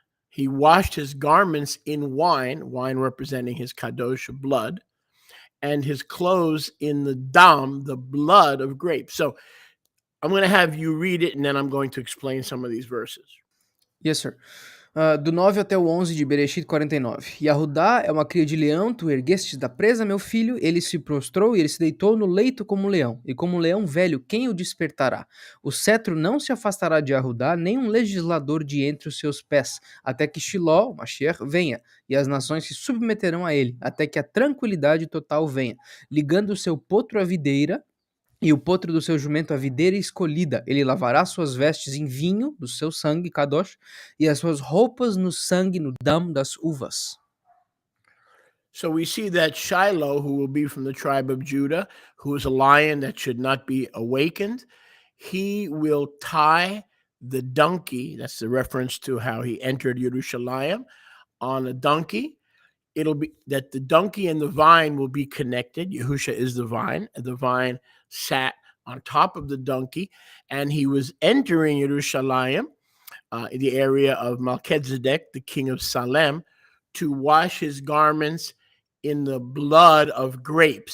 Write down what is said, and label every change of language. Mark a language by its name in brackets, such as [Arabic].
[English] He washed his garments in wine representing his kadosh blood, and his clothes in the dam, the blood of grapes. So I'm going to have you read it, and then I'm going to explain some of these verses. Yes, sir. [Portuguese] Do 9 até o 11 de Bereshit 49. Yahudá é uma cria de leão, tu erguestes da presa, meu filho, ele se prostrou e ele se deitou no leito como um leão, e como um leão velho, quem o despertará? O cetro não se afastará de Yahudá, nem um legislador de entre os seus pés, até que Shiló, o Mashiach, venha, e as nações se submeterão a ele, até que a tranquilidade total venha, ligando o seu potro à videira, e o potro do seu jumento a videira escolhida. Ele lavará suas vestes em vinho do seu sangue, kadosh, e as suas roupas no sangue, no dam das uvas. [English] So we see that Shiloh, who will be from the tribe of Judah, who is a lion that should not be awakened, he will tie the donkey, that's the reference to how he entered Jerusalem, on a donkey. It'll be that the donkey and the vine will be connected. Yahusha is the vine, and the vine sat on top of the donkey, and he was entering Jerusalem, in the area of Melchizedek, the king of Salem, to wash his garments in the blood of grapes.